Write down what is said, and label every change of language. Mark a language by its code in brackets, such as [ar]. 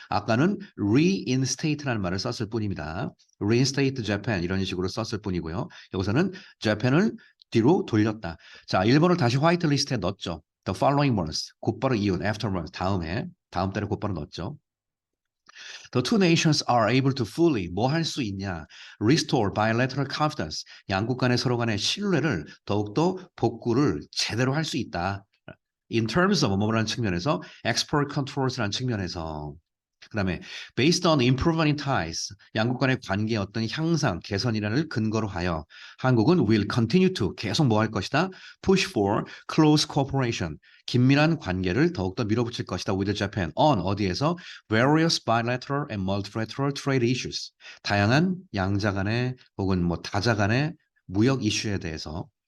[ko] 아까는 reinstate라는 말을 썼을 뿐입니다. [en] reinstate Japan [ko] 이런 식으로 썼을 뿐이고요. 여기서는 Japan을 뒤로 돌렸다. 자, 일본을 다시 화이트 리스트에 넣었죠. [en] The following months. [ko] 곧바로 이은 afterwards. 다음 달에 곧바로 넣었죠. [en] The two nations are able to fully [ko] 뭐 할 수 있냐? [en] Restore bilateral confidence. [ko] 양국 간의 서로 간의 신뢰를 더욱더 복구를 제대로 할 수 있다. [en] In terms of [ko] 뭐라는 측면에서 [en] export controls [ko] 라는 측면에서 그다음에 [en] based on improvement in ties [ko] 양국 간의 관계의 어떤 향상 개선이라는 근거로 하여 한국은 [en] will continue to [ko] 계속 뭐 할 것이다 [en] push for close cooperation [ko] 긴밀한 관계를 더욱더 밀어붙일 것이다 [en] with Japan on [ko] 어디에서 [en] various bilateral and multilateral trade issues [ko] 다양한 양자 간의 혹은 뭐 다자 간의 무역 이슈에 대해서